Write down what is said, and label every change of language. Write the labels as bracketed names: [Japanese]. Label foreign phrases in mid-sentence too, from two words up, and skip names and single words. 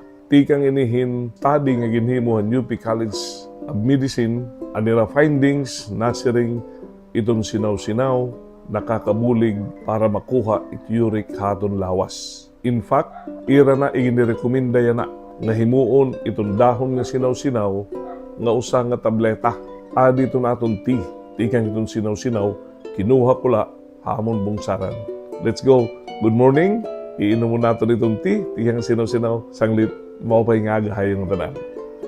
[Waray] Tikang inihin tadi nga ginhimuhan UP College of Medicine, anira findings nasiring itong sinaw-sinaw nakakabulig para makuha it uric haton lawas. [English] In fact, [Waray] ira na iginirekomenda yan na nga himuon itong dahon nga sinaw-sinaw nga usa nga tableta. Adi ito naton tea. Tikang itong sinaw-sinaw, kinuha ko la hamon bungsaran. [English] Let's go. Good morning. [Waray] Iinom mo natin itong tea. Tikang sinaw-sinaw, sanglit. Maupay nga agahayong tanan.